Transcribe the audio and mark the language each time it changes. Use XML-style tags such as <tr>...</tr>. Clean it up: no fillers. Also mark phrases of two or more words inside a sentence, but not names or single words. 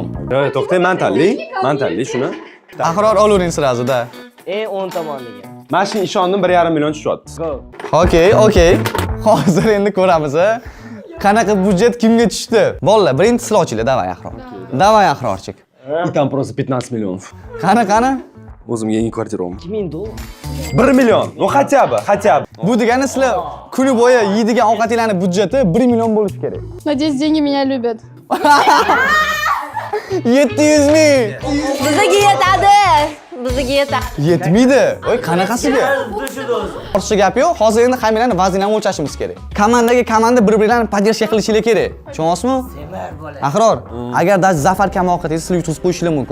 <uz>Yo'q, to'xtang, men tanlay shuni. Ahror olavering sirazida. 10 tomoniga. Men shu ishondim 1,5 million tushyapti. Okey. Hozir endi ko'ramiz. Qanaqa budjet kimga tushdi? Bolalar, birinchi sizlar ochinglar, davay Ahror. Davay Ahrorchik.</uz> <ru>И там просто 15 миллионов.</ru> <uz>Qani? O'zimga yangi kvartira olaman. 2000 dollar. 1 million.</uz> <ru>Ну хотя бы.</ru> <uz>Bu degani sizlar kuni bo'yi yeydigan ovqatinglarning budjeti 1 million bo'lishi kerak.</uz> <ru>Надеюсь, деньги меня любят.</ru> <uz>700 ming. Bizga yetadi. Yetmaydi. Voy, qanaqasiga? Ortiqcha gap yo'q. Hozir endi hammalarni vaznini o'lchashimiz kerak. Komanda bir-birlarini podдержка qilishinglar kerak. Tushunyapsizmi? Ahror, agar даже Zafar kam ovqat yesa, sizlar yutqizib qo'yishinglar mumkin.</uz>